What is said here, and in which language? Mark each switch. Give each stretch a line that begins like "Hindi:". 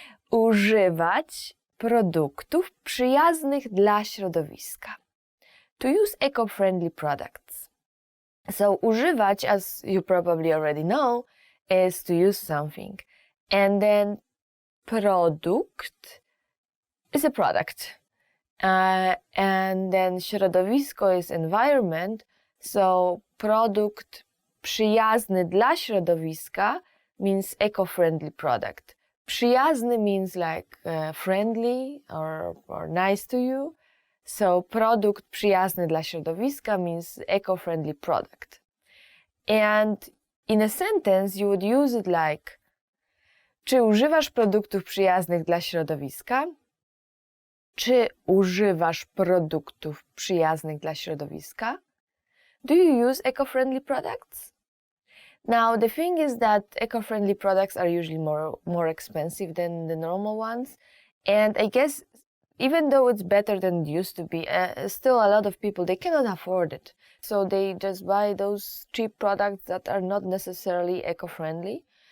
Polish: Używać produktów przyjaznych dla środowiska.
English: To use eco-friendly products. So używać, as you probably already know, is to use something. And then produkt is a product. And then środowisko is environment. So
Polish: produkt przyjazny dla środowiska
English: means eco-friendly product. Przyjazny means friendly or nice to you. So
Polish: produkt przyjazny dla środowiska
English: means eco-friendly product. And in a sentence you would use it like
Polish: czy używasz produktów przyjaznych dla środowiska? Czy używasz produktów przyjaznych dla środowiska?
English: Do you use eco-friendly products? Now, the thing is that eco-friendly products are usually more expensive than the normal ones. And I guess even though it's better than it used to be, still a lot of people, they cannot afford it. So they just buy those cheap products that are not necessarily eco-friendly.